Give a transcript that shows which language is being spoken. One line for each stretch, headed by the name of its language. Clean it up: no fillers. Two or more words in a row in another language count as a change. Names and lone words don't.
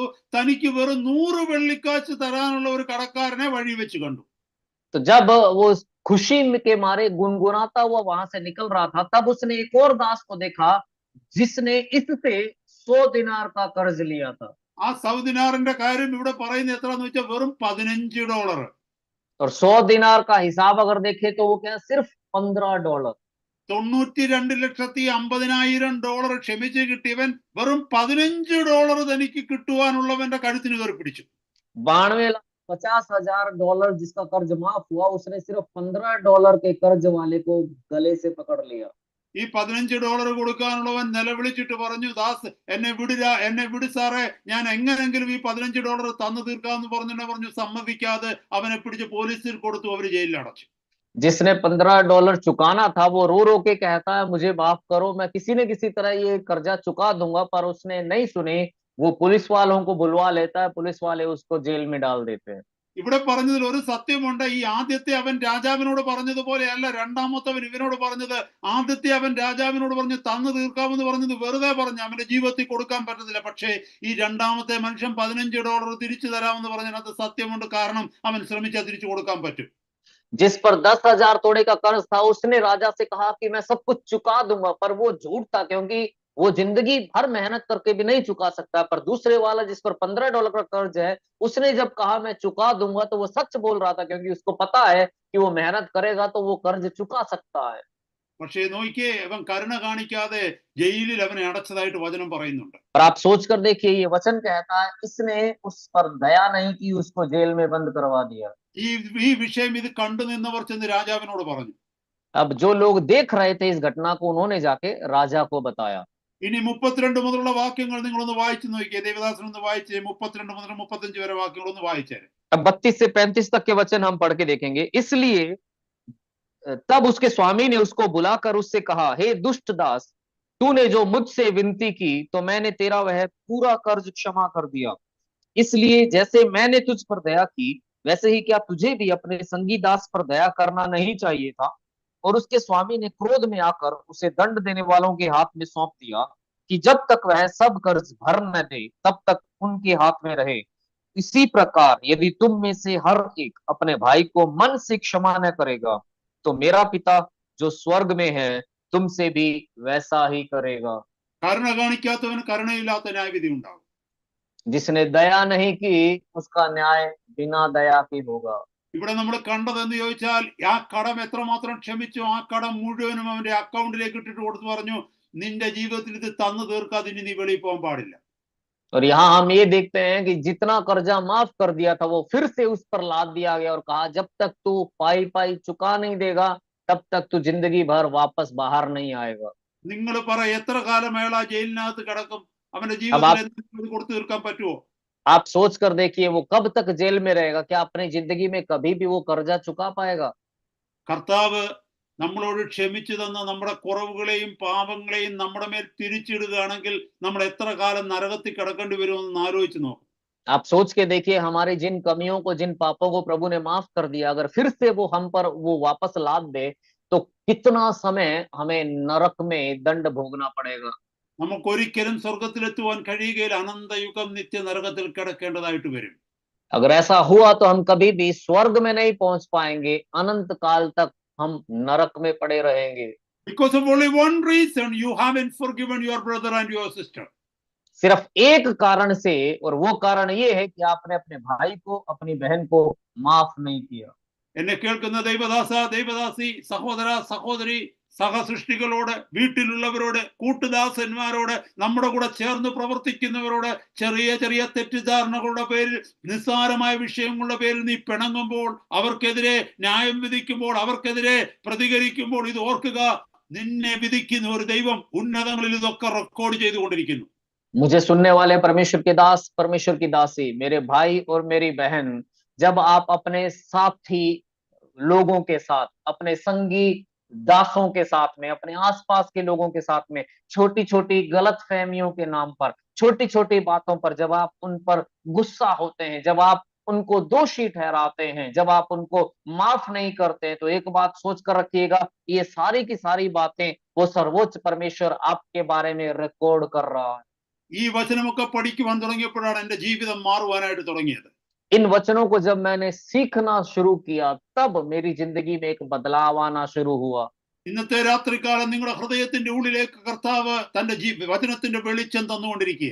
Malayalam: തനിക്ക് വെറും 100 വെള്ളിക്കാശ് തരാനുള്ള ഒരു കടക്കാരനെ വഴി വെച്ച് കണ്ടു.
Hindi: तो जब वो खुशी के मारे गुनगुनाता हुआ वहां से निकल रहा था, तब उसने एक और दास को देखा जिसने इससे 100 दिनार का कर्ज लिया था।
Malayalam: ആ സൗദിനാറിന്റെ കാര്യം ഇവിടെ പറയുന്നത് എത്രയെന്ന് വെച്ചാൽ വെറും $15.
Hindi: और 100 दिनार का हिसाब अगर देखे तो वो क्या, सिर्फ $15।
Malayalam: $92,50,000 ക്ഷമിച്ച് കിട്ടിയവൻ വെറും $15 തനിക്ക് കിട്ടുവാനുള്ളവന്റെ കഴുത്തിന് കയറി പിടിച്ചു.
Hindi: 92,50,000 जिसका कर्ज माफ हुआ, उसने सिर्फ $15 के कर्ज वाले को गले से पकड़ लिया।
Malayalam: ഈ $15 കൊടുക്കാനുള്ളവൻ നിലവിളിച്ചിട്ട് പറഞ്ഞു, ദാസ് എന്നെ വിട് സാറേ, ഞാൻ എങ്ങനെങ്കിലും ഈ $15 തന്നു തീർക്കാന്ന് പറഞ്ഞു. സമ്മതിക്കാതെ അവനെ പിടിച്ച് പോലീസിൽ കൊടുത്തു, അവര് ജയിലിൽ അടച്ചു.
Hindi: जिसने $15 चुकाना था वो रो रो के कहता है मुझे माफ करो, मैं किसी न किसी तरह ये कर्जा चुका दूंगा, पर उसने नहीं सुनी। वो पुलिस वालों को बुलवा लेता है, पुलिस वाले उसको जेल में डाल देते हैं।
Malayalam: ഇവിടെ പറഞ്ഞതിൽ ഒരു സത്യമുണ്ട്. ഈ ആദ്യത്തെ അവൻ രാജാവിനോട് പറഞ്ഞതുപോലെയല്ല രണ്ടാമത്തവൻ ഇവനോട് പറഞ്ഞത്. ആദ്യത്തെ അവൻ രാജാവിനോട് പറഞ്ഞു തന്നു തീർക്കാമെന്ന് പറഞ്ഞത് വെറുതെ പറഞ്ഞു, അവന്റെ ജീവിതത്തിൽ കൊടുക്കാൻ പറ്റത്തില്ല. പക്ഷേ ഈ രണ്ടാമത്തെ മനുഷ്യൻ $15 തിരിച്ചു തരാമെന്ന് പറഞ്ഞതിനകത്ത് സത്യമുണ്ട്. കാരണം അവൻ ശ്രമിച്ചാൽ തിരിച്ചു കൊടുക്കാൻ പറ്റും.
Hindi: जिस पर 10,000 तोड़े का कर्ज था, उसने राजा से कहा कि मैं सब कुछ चुका दूंगा, पर वो झूठ था, क्योंकि वो जिंदगी भर मेहनत करके भी नहीं चुका सकता। पर दूसरे वाला जिस पर $15 का कर्ज है, उसने जब कहा मैं चुका दूंगा, तो वो सच बोल रहा था, क्योंकि उसको पता है कि वो मेहनत करेगा तो वो कर्ज चुका सकता है।
Malayalam: പക്ഷേ നോക്കിയേ, അവൻ കരുണ കാണിക്കാതെ ജയിലിൽ അവനെ അടച്ചതായിട്ട് വചനം പറയുന്നുണ്ട്.
Hindi: और आप सोच कर देखिए, ये वचन कहता है इसने उस पर दया नहीं की, उसको जेल में बंद करवा दिया।
Malayalam: ഈ വിഷയം ഇത് കണ്ടു നിന്നവർ ചെന്ന് രാജാവിനോട് പറഞ്ഞു.
Hindi: अब जो लोग देख रहे थे इस घटना को, उन्होंने जाके राजा को बताया।
Malayalam: ഇനി 32 മുതലുള്ള വാക്യങ്ങൾ നിങ്ങളൊന്ന് വായിച്ചു നോക്കിയേ. ദേവദാസൻ ഒന്ന് വായിച്ചേ, 32 മുതൽ 35 വരെ വാക്യങ്ങൾ ഒന്ന് വായിച്ചേ.
Hindi: अब 32 से 35 तक के वचन हम पढ़ के देखेंगे। इसलिए तब उसके स्वामी ने उसको बुलाकर उससे कहा, हे दुष्ट दास, तूने जो मुझसे विनती की तो मैंने तेरा वह पूरा कर्ज क्षमा कर दिया। इसलिए जैसे मैंने तुझ पर दया की, वैसे ही क्या तुझे भी अपने संगी दास पर दया करना नहीं चाहिए था? और उसके स्वामी ने क्रोध में आकर उसे दंड देने वालों के हाथ में सौंप दिया कि जब तक वह सब कर्ज भर न दे तब तक उनके हाथ में रहे। इसी प्रकार यदि तुम में से हर एक अपने भाई को मन से क्षमा न करेगा, तो मेरा पिता जो स्वर्ग में है तुमसे भी वैसा ही करेगा।
Malayalam: കരുണ കാണിക്കാത്തവന് കരുണയില്ലാത്ത ന്യായവിധി ഉണ്ടാകും.
Hindi: जिसने दया नहीं की उसका न्याय बिना दया के होगा।
Malayalam: ഇവിടെ നമ്മൾ കണ്ടത് എന്ന് ചോദിച്ചാൽ, ആ കടം എത്രമാത്രം ക്ഷമിച്ചു, ആ കടം മുഴുവനും അവന്റെ അക്കൗണ്ടിലേക്ക് ഇട്ടിട്ട് കൊടുത്തു പറഞ്ഞു, നിന്റെ ജീവിതത്തിൽ ഇത് തന്നു തീർക്കാതെ ഇനി നീ വെളിയിൽ പോകാൻ പാടില്ല.
Hindi: और यहाँ हम ये देखते हैं कि जितना कर्जा माफ कर दिया था वो फिर से उस पर लाद दिया गया और कहा जब तक तू पाई पाई चुका नहीं देगा तब तक तू जिंदगी भर वापस बाहर नहीं आएगा।
Malayalam: നിങ്ങൾ പറ, എത്ര കാലം അയാൾ ആ ജയിലിനകത്ത് കിടക്കും? അവന്റെ ജീവിതത്തിൽ എന്തെങ്കിലും കൊടുത്തു തീർക്കാൻ പറ്റുമോ?
Hindi: आप सोच कर देखिए वो कब तक जेल में रहेगा? क्या अपनी जिंदगी में कभी भी वो कर्जा चुका पाएगा?
Malayalam: കർത്താവ് നമ്മളോട് ക്ഷമിച്ചു തന്ന നമ്മുടെ കുറവുകളെയും പാപങ്ങളെയും നമ്മുടെ മേൽ തിരിച്ചിടുകയാണെങ്കിൽ നമ്മൾ എത്ര കാലം നരകത്തിൽ കിടക്കേണ്ടി വരുമെന്ന് ആലോചിച്ച് നോക്കും.
Hindi: आप सोच के देखिए, हमारे जिन कमियों को, जिन पापों को प्रभु ने माफ कर दिया, अगर फिर से वो हम पर वो वापस लाद दे तो कितना समय हमें नरक में दंड भोगना पड़ेगा।
Malayalam: നമുക്കൊരിക്കലും സ്വർഗത്തിലെത്തുവാൻ കഴിയുകയില്ല. അനന്തയുഗം നിത്യ നരകത്തിൽ കിടക്കേണ്ടതായിട്ട് വരും.
Hindi: अगर ऐसा हुआ तो हम कभी भी स्वर्ग में नहीं पहुंच पाएंगे, अनंत काल तक हम नरक में पड़े रहेंगे।
English: Because of only one reason, you haven't forgiven your brother and your sister.
Hindi: सिर्फ एक कारण से, और वो कारण ये है कि आपने अपने भाई को, अपनी बहन को माफ नहीं किया।
Malayalam: എന്നെ കേൾക്കുന്ന ദൈവദാസ, ദൈവദാസി, സഹോദര, സഹോദരി, സഹസൃഷ്ടികളോട്, വീട്ടിലുള്ളവരോട്, കൂട്ടുദാസന്മാരോട്, നമ്മുടെ കൂടെ ചേർന്ന് പ്രവർത്തിക്കുന്നവരോട്, ചെറിയ ചെറിയ തെറ്റിദ്ധാരണകളുടെ പേരിൽ, നിസ്സാരമായ വിഷയങ്ങളുടെ പേരിൽ നീ പിണങ്ങുമ്പോൾ, അവർക്കെതിരെ ന്യായം വിധിക്കുമ്പോൾ, അവർക്കെതിരെ പ്രതികരിക്കുമ്പോൾ, ഇത് ഓർക്കുക, നിന്നെ വിധിക്കുന്ന ഒരു ദൈവം ഉന്നതങ്ങളിൽ ഇതൊക്കെ റെക്കോർഡ് ചെയ്തുകൊണ്ടിരിക്കുന്നു.
Hindi: मुझे सुनने वाले परमेश्वर के दास, परमेश्वर की दासी, मेरे भाई और मेरी बहन, जब आप अपने साथी लोगों के साथ, अपने संगी दासों के साथ में, अपने आसपास के लोगों के साथ में छोटी छोटी गलत फहमियों के नाम पर, छोटी छोटी बातों पर जब आप उन पर गुस्सा होते हैं, जब आप उनको दोषी ठहराते हैं, जब आप उनको माफ नहीं करते, तो एक बात सोच कर रखिएगा, ये सारी की सारी बातें वो सर्वोच्च परमेश्वर आपके बारे में रिकॉर्ड कर रहा है।
Malayalam: ഈ വചനമൊക്കെ പഠിക്കുവാൻ തുടങ്ങിയപ്പോഴാണ് എൻ്റെ ജീവിതം മാറുവാനായിട്ട് തുടങ്ങിയത്.
Hindi: इन वचनों को जब मैंने सीखना शुरू किया, तब मेरी जिंदगी में एक बदलाव आना शुरू हुआ।
Malayalam: ഇന്നത്തെ രാത്രികാലം നിങ്ങളുടെ ഹൃദയത്തിന്റെ ഉള്ളിലേക്ക് കർത്താവ് തന്റെ വചനത്തിന്റെ വെളിച്ചം തന്നുകൊണ്ടിരിക്കുക.